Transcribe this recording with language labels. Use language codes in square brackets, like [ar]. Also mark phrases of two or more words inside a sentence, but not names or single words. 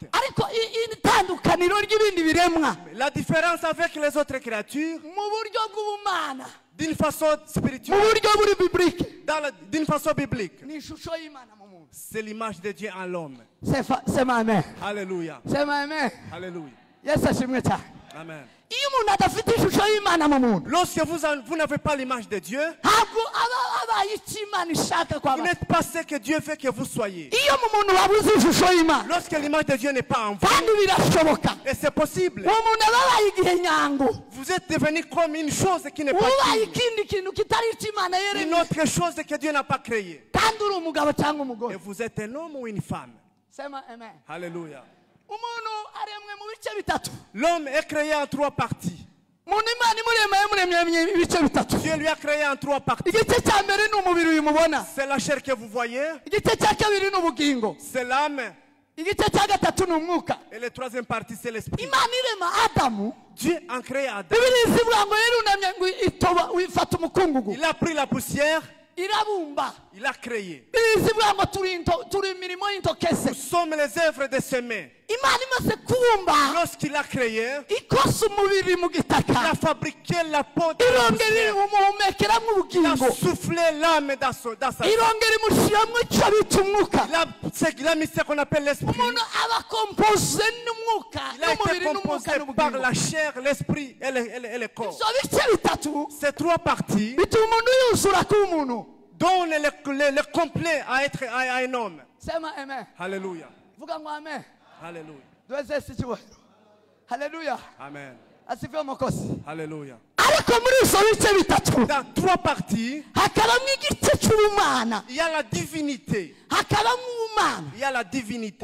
[rw] Ariko itandukaniro ry'ibindi biremwa [fr] La différence avec les autres créatures, [rw] mu buryo bw'ubumana, [fr] d'une façon [rw] mu [fr] spirituelle, [rw] buryo buri biblike, [fr] d'une façon biblique, [rw] ni ishusho y'Imana mu muntu. [fr] C'est l'image de Dieu en l'homme. [sw] Sema amen. [fr] Alléluia. [sw] Sema amen. [fr] Alléluia. [rw] Yesu ashimwe cyane. Amen. Iyo umuntu adafite ishusho y'Imana mu muntu, [fr] Lorsque vous n'avez pas l'image de Dieu, [rw] ntabwo aba abaye icyo Imana ishaka kwa [fr] vous [rw] abantu. [fr] n'êtes pas ce que Dieu veut que vous soyez. [rw] Iyo mu muntu wabuze ishusho y'Imana, [fr] Lorsque l'image de Dieu n'est pas en vous, [rw] kandi birashoboka, [fr] et c'est possible, [rw] uwo muntu aba abaye igihe nyango, [fr] vous êtes devenu comme une chose qui n'est pas [rw] ubaye [fr] digne, [rw] ikindi kintu kitari icyo Imana [fr] une [rw] yaremye, [fr] autre chose que Dieu n'a pas créée. [rw] kandi uri umugabo cyangwa [fr] Et [rw] umugore. [fr] vous êtes un homme ou une femme. [sw] Sema amen. [fr] Alléluia. [rw] Umuntu aremwe mu bice bitatu. [fr] L'homme est créé en 3 parties. [rw] Umuntu Imana imurema yamuremye ibice bitatu. [fr] Dieu lui a créé en 3 parties. [rw] Igice cya mbere ni umubiri uyu mubona, [fr] C'est la chair que vous voyez, [rw] igice cya kabiri ni ubugingo, [fr] c'est l'âme, [rw] igice cya gatatu ni umwuka. [fr] et la 3e partie, c'est l'esprit. [rw] Imana irema Adamu, [fr] Dieu a créé Adam. [rw] Bibiliya ivuga ngo yarunamye ngo itoba wifata umukungugu, [fr] Il a pris la poussière, [rw] irabumba. [fr] il a créé. [rw] Bibiliya ivuga ngo turi imirimo y'intoke [fr] Nous [rw] ze. [fr] sommes les œuvres de ses mains. [rw] Imana imaze kubumba [fr] Lorsqu'il a créé, [rw] ikosa umubiri mu [fr] il [rw] gitaka, [fr] a fabriqué la peau de la [rw] irongera [fr] poussière. [rw] imuhumekeramo [fr] Il a [rw] ubugingo, [fr] soufflé l'âme dans sa vie. [rw] irongera imushyiramo icyo bita umwuka. [fr] Il a mis ce qu'on appelle l'esprit. [rw] Umuntu aba kompoze n'umwuka [fr] Il a été [rw] n'umubiri n'umwuka [fr] composé par [rw] n'ubugingo. [fr] la chair, l'esprit et le corps. [rw] Ibyo bice bitatu [fr] Ces 3 parties [rw] bituma umuntu yuzura kuba umuntu. [fr] donnent le complet à être à un homme. [sw] Sema amen. [fr] Alléluia. [rw] Vuga ngo amen. [fr] Alléluia. [rw] Duweze Yesu icyubahiro. Haleluya. Amen. Asifiwe umukozi. [fr] Alléluia. [rw] Ariko muri izo bice bitatu [fr] Dans 3 parties, [rw] hakabamo igice cy'ubumana, [fr] il y a la divinité. [rw] hakabamo ubumana. [fr] Il y a la divinité.